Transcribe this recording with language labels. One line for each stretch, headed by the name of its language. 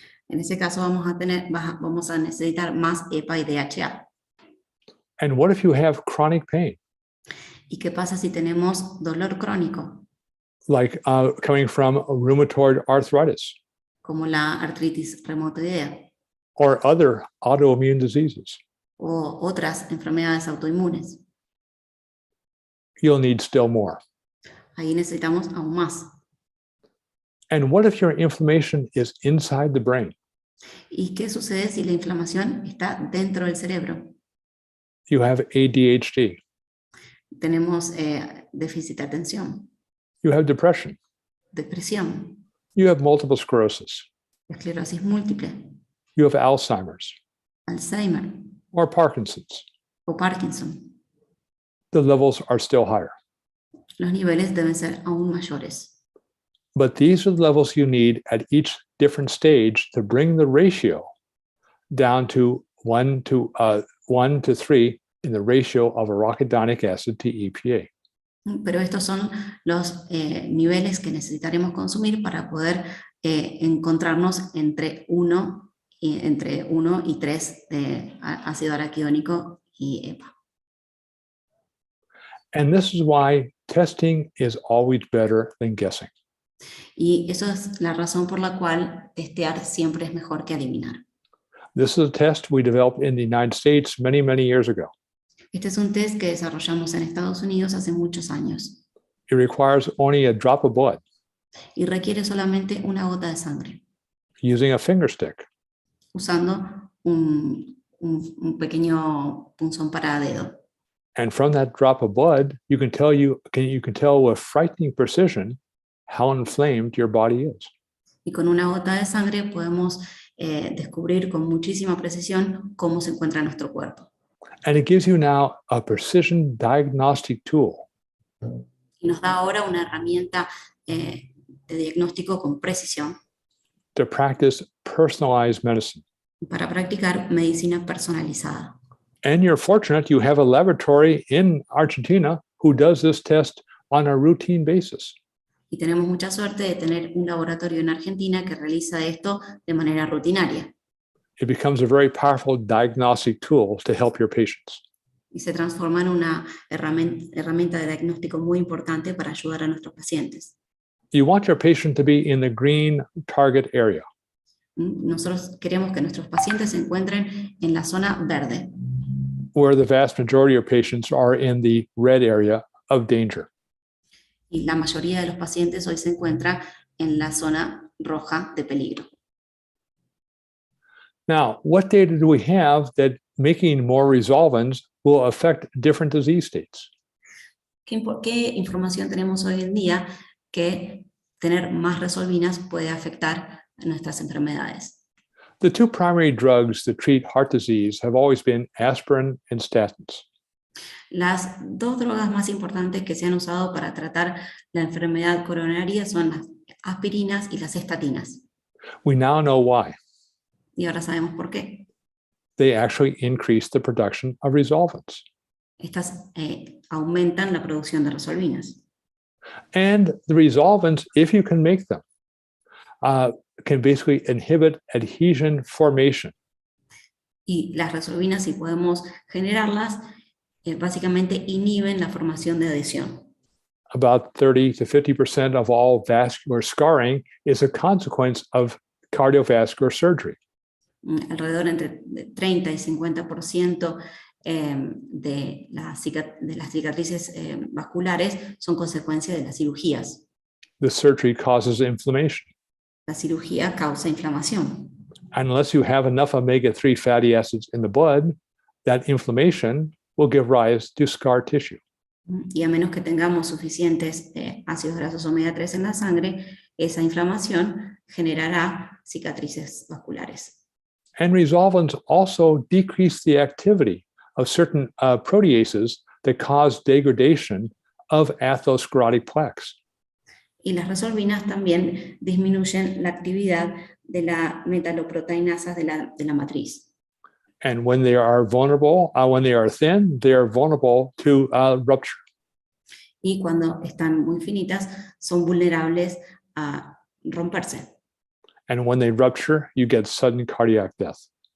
Spanish: En ese caso vamos a necesitar más EPA y DHA.
English: And what if you have chronic pain,
Spanish: ¿Y qué pasa si tenemos dolor crónico,
English: like coming from rheumatoid arthritis
Spanish: como la artritis reumatoidea
English: or other autoimmune diseases?
Spanish: o otras enfermedades autoinmunes?
English: You'll need still more.
Spanish: Ahí necesitamos aún más.
English: And what if your inflammation is inside the brain?
Spanish: ¿Y qué sucede si la inflamación está dentro del cerebro?
English: You have ADHD,
Spanish: Tenemos déficit de atención,
English: you have depression,
Spanish: depresión,
English: you have multiple sclerosis,
Spanish: esclerosis múltiple,
English: you have Alzheimer's
Spanish: Alzheimer
English: or Parkinson's.
Spanish: o Parkinson.
English: The levels are still higher.
Spanish: Los niveles deben ser aún mayores.
English: But these are the levels you need at each different stage to bring the ratio down to 1 to 3 in the ratio of arachidonic acid to EPA.
Spanish: Pero estos son los niveles que necesitaremos consumir para poder encontrarnos entre 1 y 3 de ácido araquidónico y EPA.
English: And this is why testing is always better than guessing.
Spanish: Y eso es la razón por la cual testear siempre es mejor que adivinar.
English: This is a test we developed in the United States many, many years ago.
Spanish: Este es un test que desarrollamos en Estados Unidos hace muchos años
English: It requires only a drop of blood
Spanish: y requiere solamente una gota de sangre,
English: using a finger stick.
Spanish: usando un pequeño punzón para dedo.
English: And from that drop of blood, you can tell with frightening precision how inflamed your body is.
Spanish: Y con una gota de sangre podemos descubrir con muchísima precisión cómo se encuentra nuestro cuerpo.
English: And it gives you now a precision diagnostic tool
Spanish: Y nos da ahora una herramienta de diagnóstico con precisión
English: to practice personalized medicine.
Spanish: para practicar medicina personalizada.
English: And you're fortunate you have a laboratory in Argentina who does this test on a routine basis.
Spanish: Y tenemos mucha suerte de tener un laboratorio en Argentina que realiza esto de manera rutinaria.
English: It becomes a very powerful diagnostic tool to help your patients.
Spanish: Y se transforma en una herramienta de diagnóstico muy importante para ayudar a nuestros pacientes.
English: You want your patient to be in the green target area.
Spanish: Nosotros queremos que nuestros pacientes se encuentren en la zona verde,
English: where the vast majority of patients are in the red area of danger.
Spanish: y la mayoría de los pacientes hoy se encuentra en la zona roja de peligro.
English: Now, what data do we have that making more resolvins will affect different disease states?
Spanish: ¿Qué información tenemos hoy en día que tener más resolvinas puede afectar a nuestras enfermedades?
English: The two primary drugs that treat heart disease have always been aspirin and statins.
Spanish: Las dos drogas más importantes que se han usado para tratar la enfermedad coronaria son las aspirinas y las estatinas.
English: We now know why.
Spanish: Y ahora sabemos por qué.
English: They actually increase the production of resolvins.
Spanish: Estas aumentan la producción de resolvinas.
English: And the resolvins, if you can make them, can basically inhibit adhesion formation.
Spanish: Y las resolvinas, si podemos generarlas, básicamente inhiben la formación de adhesión.
English: About 30 to 50% of all vascular scarring is a consequence of cardiovascular surgery.
Spanish: Alrededor entre 30 y 50% de las cicatrices vasculares son consecuencia de las cirugías.
English: The surgery causes inflammation.
Spanish: La cirugía causa inflamación.
English: Unless you have enough omega-3 fatty acids in the blood, that inflammation will give rise to scar tissue.
Spanish: Y a menos que tengamos suficientes ácidos grasos omega 3 en la sangre, esa inflamación generará cicatrices vasculares.
English: And resolvins also decrease the activity of certain proteases that cause degradation of atherosclerotic plaques.
Spanish: Y las resolvinas también disminuyen la actividad de las metaloproteinasas de la matriz.
English: And when they are vulnerable, when they are thin, they are vulnerable to rupture.
Spanish: Y cuando están muy finitas, son vulnerables a romperse.
English: And when they rupture, you get sudden cardiac death.